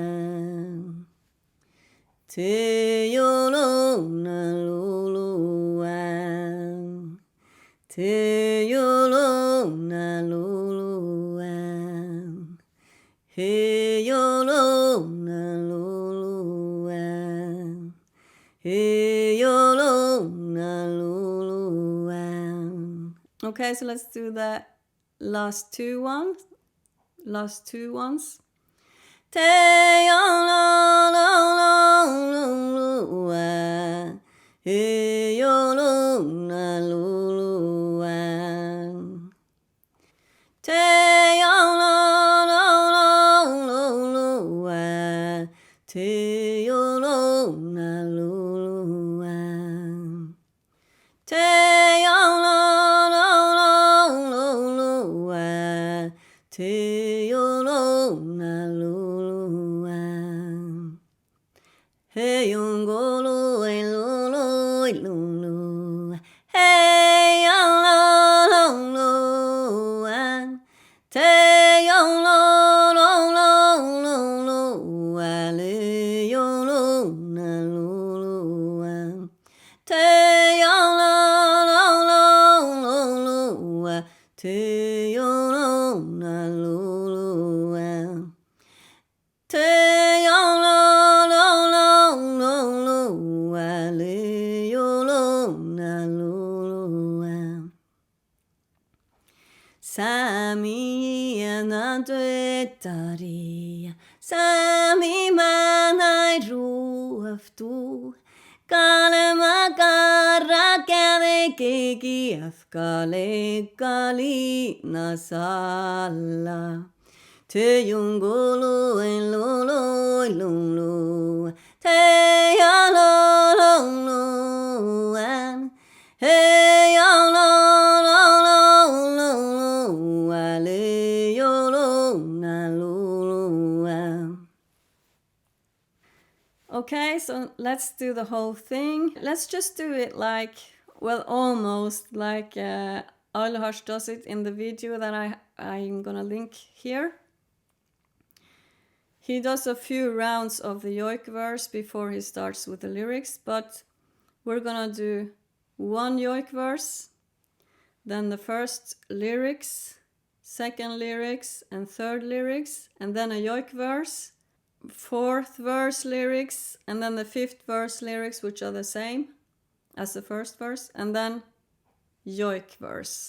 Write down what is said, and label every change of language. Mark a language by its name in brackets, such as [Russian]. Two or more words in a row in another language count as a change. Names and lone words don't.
[English] te yolo na lulu te yolo na lulu he yolo na lulu he yolo na lulu. Okay, so let's do the last two ones. Te yolo he yolo na lulu te yolo te yolo na lulu te yolo te yolo na lulu he yongolo lulu hey yolo te yolo le yolo na lulu te yolo te yolo na lulu te yolo le yolo na lulu. [Northern Sami] Sámieatnan Duoddariid, Sámi mánáid ruovttu.Galbma garra geađgegietkka liegga litna salla te lulu te lulu hey le yolo na lulu. [English] Okay, so let's do the whole thing. Let's just do it like, well, almost like Áillohaš does it in the video that I'm gonna link here. He does a few rounds of the yoik verse before he starts with the lyrics, but we're gonna do one yoik verse, then the first lyrics, second lyrics, and third lyrics, and then a yoik verse, fourth verse lyrics, and then the fifth verse lyrics, which are the same as the first verse, and then yoik verse.